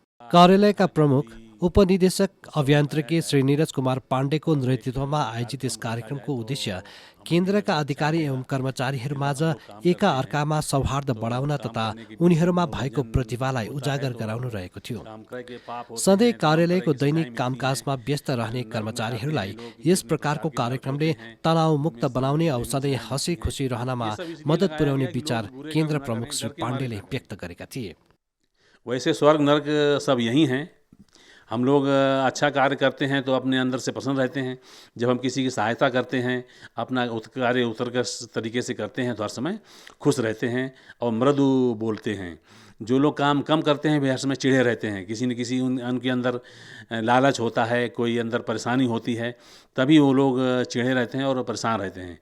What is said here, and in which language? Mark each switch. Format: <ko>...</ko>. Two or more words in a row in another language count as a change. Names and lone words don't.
<ne>कार्यालयका प्रमुख उपनिदेशक अभियान्त्रिकी श्री नीरज कुमार पाण्डेको नेतृत्वमा आयोजित यस कार्यक्रमको उद्देश्य केन्द्रका अधिकारी एवं कर्मचारीहरूमाझ एका अर्कामा सौहार्द बढाउन तथा उनीहरूमा भएको प्रतिभालाई उजागर गराउनु रहेको थियो। सधैँ कार्यालयको दैनिक कामकाजमा व्यस्त रहने कर्मचारीहरूलाई यस प्रकारको कार्यक्रमले तनावमुक्त बनाउने औ सधैँ हँसी खुसी रहनमा मद्दत पुर्याउने विचार केन्द्र प्रमुख श्री पाण्डेले व्यक्त गरेका थिए।</ne> <hi>वैसे स्वर्ग नरक सब यही हैं। हम लोग अच्छा कार्य करते हैं तो अपने अंदर से प्रसन्न रहते हैं। जब हम किसी की सहायता करते हैं, अपना कार्य उत्कृष्ट तरीके से करते हैं तो हर समय खुश रहते हैं और मृदु बोलते हैं। जो लोग काम कम करते हैं वे हर समय चिढ़े रहते हैं। किसी न किसी उनके अंदर लालच होता है, कोई अंदर परेशानी होती है, तभी वो लोग चिढ़े रहते हैं और परेशान रहते हैं।</hi>